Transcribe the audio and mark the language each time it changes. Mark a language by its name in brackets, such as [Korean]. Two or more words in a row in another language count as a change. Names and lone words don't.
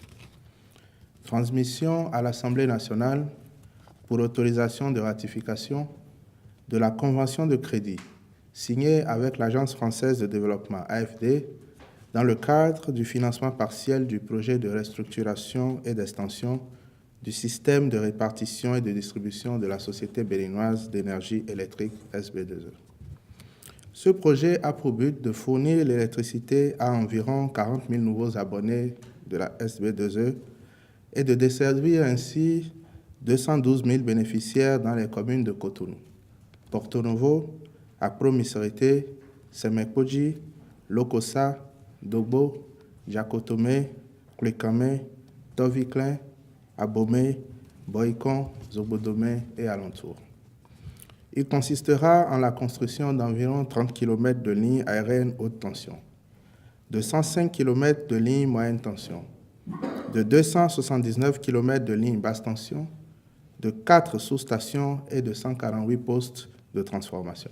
[French] Transmission à l'Assemblée nationale pour autorisation de ratification de la convention de crédit signée avec l'Agence française de développement AFD dans le cadre du financement partiel du projet de restructuration et d'extension du système de répartition et de distribution de la Société béninoise d'énergie électrique SB2E. Ce projet a pour but de fournir l'électricité à environ 40 000 nouveaux abonnés de la SB2E et de desservir ainsi 212 000 bénéficiaires dans les communes de Cotonou, Porto Novo, Akpro-Misorité, Semekoji, Lokossa, Dogbo, Jacotome, Klikame, Toviklen, Abomey, Boikon, Zobodome et alentours. Il consistera en la construction d'environ 30 km de lignes aériennes haute tension, de 105 km de lignes moyenne tension, de 279 km de lignes basse tension, de 4 sous-stations et de 148 postes de transformation.